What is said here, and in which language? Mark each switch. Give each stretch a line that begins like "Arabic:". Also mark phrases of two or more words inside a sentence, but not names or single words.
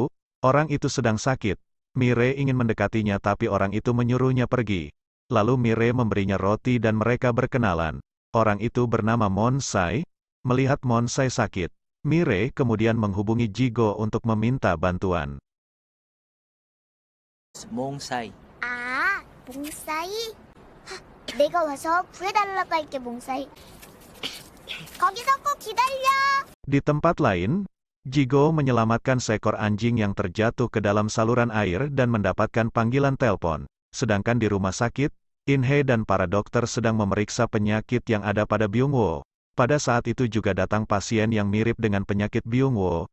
Indonesian: Orang itu sedang sakit. Mire ingin mendekatinya tapi orang itu menyuruhnya pergi. Lalu Mire memberinya roti dan mereka berkenalan. Orang itu bernama Monsai. Melihat Monsai sakit, Mire kemudian menghubungi Jigo untuk meminta bantuan.
Korean: 몽사이. 아, 몽사이? 내가 와서 구해달라고 할게, 몽사이. 거기서 꼭 기다려.
Indonesian: Di tempat lain, Jigo menyelamatkan seekor anjing yang terjatuh ke dalam saluran air dan mendapatkan panggilan telepon. Sedangkan di rumah sakit, In-hye dan para dokter sedang memeriksa penyakit yang ada pada Byung-woo. Pada saat itu juga datang pasien yang mirip dengan penyakit Byung-woo.